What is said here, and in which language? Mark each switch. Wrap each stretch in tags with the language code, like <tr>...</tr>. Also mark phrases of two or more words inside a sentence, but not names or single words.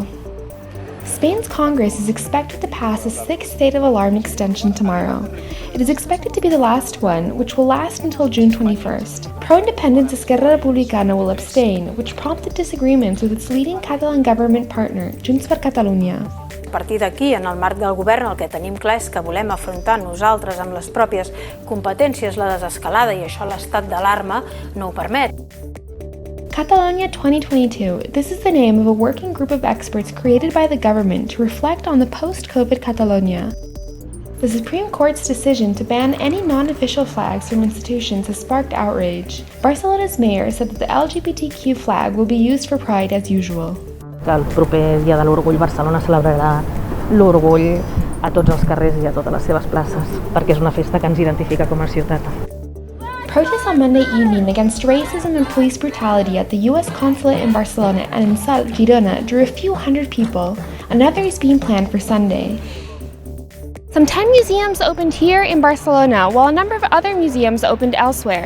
<en>Spain's Congress is expected to pass a sixth state of alarm extension tomorrow. It is expected to be the last one, which will last until June 21st. Pro-independence Esquerra Republicana will abstain, which prompted disagreements with its leading Catalan government partner, Junts per Catalunya.</en> <ca>A partir d'aquí, en el marc del govern, el que tenim clar és que volem afrontar nosaltres amb les pròpies competències la desescalada i això l'estat d'alarma no ho permet.</ca> <en>Catalonia 2022. This is the name of a working group of experts created by the government to reflect on the post-COVID Catalonia. The Supreme Court's decision to ban any non-official flags from institutions has sparked outrage. Barcelona's mayor said that the LGBTQ flag will be used for Pride as usual.</en> <ca>El proper dia de l'Orgull Barcelona celebrarà l'orgull a tots els carrers i a totes les seves places, perquè és una festa que ens identifica com a ciutat.</ca> <en>Protests on Monday evening against racism and police brutality at the U.S. consulate in Barcelona and in Salt, Girona drew a few hundred people. Another is being planned for Sunday. Some 10 museums opened here in Barcelona, while a number of other museums opened elsewhere.</en>